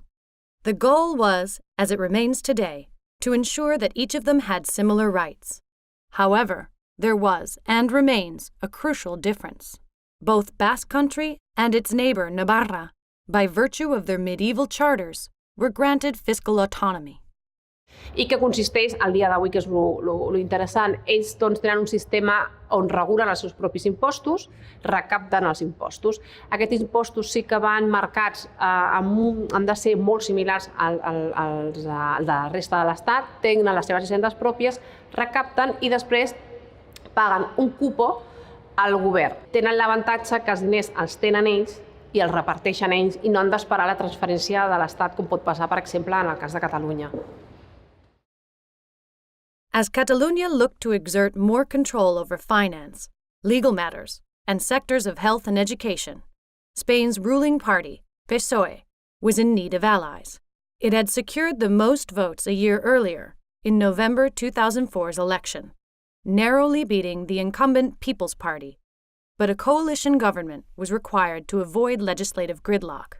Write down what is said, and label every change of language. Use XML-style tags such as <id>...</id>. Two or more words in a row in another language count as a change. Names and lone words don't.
<en>The goal was, as it remains today, to ensure that each of them had similar rights. However, there was, and remains, a crucial difference. Both Basque Country and its neighbor Navarra, by virtue of their medieval charters, were granted fiscal autonomy.</en> <ca>I que consisteix, al dia d'avui, que és lo interessant, ells tenen un sistema on regulen els seus propis impostos, recapten els impostos. Aquests impostos sí que van marcats, han de ser molt similars als de la resta de l'Estat, tenen les seves hisendes pròpies, recapten i després paguen un cupo al govern. Tenen l'avantatge que els diners els tenen ells i els reparteixen ells i no han d'esperar la transferència de l'Estat, com pot passar, per exemple, en el cas de Catalunya.</ca> <en>As Catalunya looked to exert more control over finance, legal matters, and sectors of health and education, Spain's ruling party, PSOE, was in need of allies. It had secured the most votes a year earlier, in November 2004's election, narrowly beating the incumbent People's Party, but a coalition government was required to avoid legislative gridlock.</en>